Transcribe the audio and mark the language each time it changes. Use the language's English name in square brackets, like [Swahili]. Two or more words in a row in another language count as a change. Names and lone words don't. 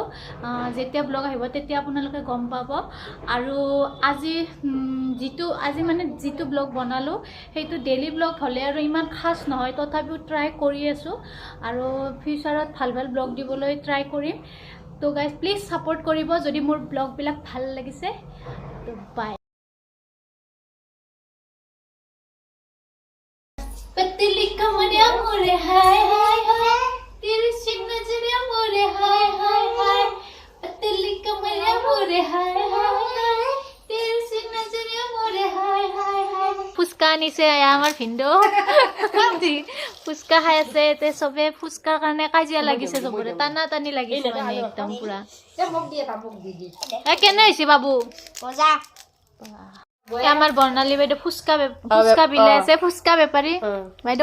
[Assamese] যেতিয়া ব্লগ আহিব তেতিয়া আপোনালোকে গম পাব। আৰু আজি যিটো ব্লগ বনালোঁ সেইটো [English] daily blog [Assamese] হ'লে আৰু ইমান খাচ নহয়, তথাপিও ট্ৰাই কৰি আছোঁ আৰু ফিউচাৰত ভাল ব্লগ দিবলৈ ট্ৰাই কৰিম। [English] so guys please support [Assamese] কৰিব যদি মোৰ ব্লগবিলাক ভাল লাগিছে। [English] so bye. [Hindi] पतली कमरिया मोरे हाय हाय हाय तेरी चिक नजरिया मोरे हाय हाय हाय पतली कमरिया मोरे हाय हाय हाय तेरी चिक नजरिया मोरे हाय हाय हाय। [Assamese] ফুচকা আনিছে আমাৰ ভিন্দো। ফুচকা খাই আছে তে চবে। ফুচকাৰ কাৰণে কাজিয়া লাগিছে চবৰে, টানা টানি লাগিছে মানে একদম পুৰা। কেনে হৈছে বাবু? মজা। আমাৰ বৰ্ণালী বাইদেউ ফুচকা বিলাই আছে, ফুচকা বেপাৰী বাইদেউ।